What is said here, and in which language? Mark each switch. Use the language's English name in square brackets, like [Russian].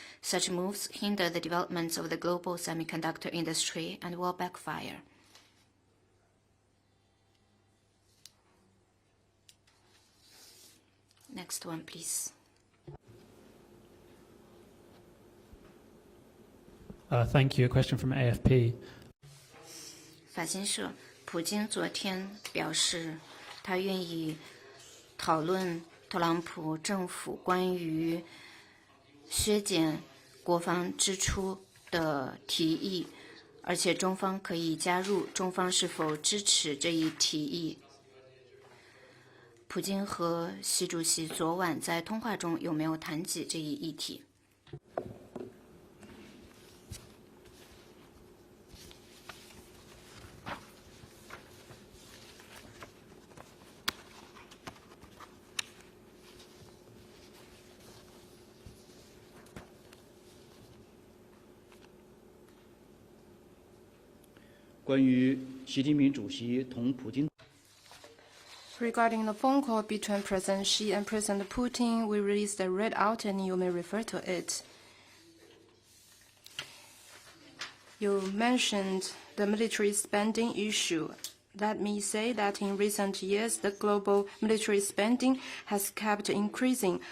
[English] Such moves hinder the development of the global semiconductor industry and will backfire. Next one, please. Thank you. A question from AFP. [Chinese] 法新社，普京昨天表示，他愿意讨论特朗普政府关于削减国防支出的提议，而且中方可以加入。中方是否支持这一提议？普京和习主席昨晚在通话中有没有谈及这一议题？关于习近平主席同普京。 [English] Regarding the phone call between President Xi and President Putin, we released a readout and you may refer to it. You mentioned the military spending issue. let me say that in recent years, the global military spending has kept increasing.